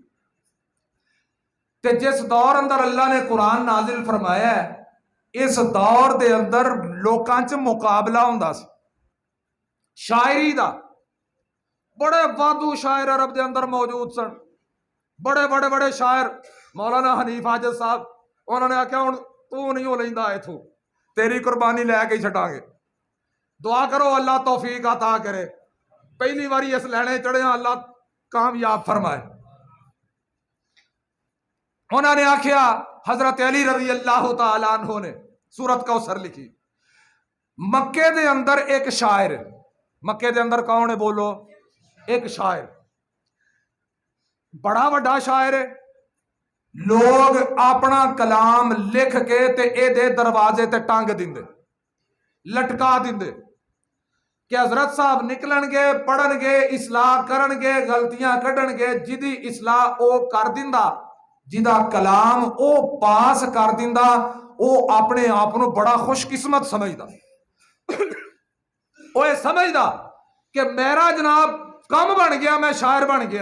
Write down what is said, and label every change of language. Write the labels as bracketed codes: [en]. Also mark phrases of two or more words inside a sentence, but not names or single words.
[pa] تے جس دور اندر اللہ نے قرآن نازل فرمایا ہے, اس دور دے اندر لوکاں چ مقابلہ ہوندا سی شاعری دا. بڑے وادو شاعر عرب دے اندر موجود سن, بڑے بڑے بڑے شاعر. مولانا حنیف حاجت صاحب انہوں نے آکھیا ہن تو نہیں ہو لیندا ایتھوں, تیری قربانی لے کے ہی چھٹاں گے. دعا کرو اللہ توفیق عطا کرے. پہلی باری اس لینے چڑھے ہیں اللہ کامیاب فرمائے. انہوں نے آخیا حضرت علی [ar] رضی اللہ تعالیٰ عنہ [pa] نے سورت کوثر لکھی. مکے دے اندر ایک شاعر، مکے دے اندر کون ہے بولو؟ ایک شاعر، بڑا بڑا شاعر ہے. لوگ اپنا کلام لکھ کے تے اے دے دروازے تے ٹانگ دیندے، لٹکا دیندے کہ حضرت صاحب نکلن گے، پڑھن گے، اصلاح کرن گے، غلطیاں کڈن گے. جدی اصلاح او کر دیندا، جدا کلام او پاس کر دیندا، او اپنے آپ کو بڑا خوش قسمت سمجھدا. او یہ سمجھدا کہ میرا جناب کم بن گیا، میں شاعر بن گیا.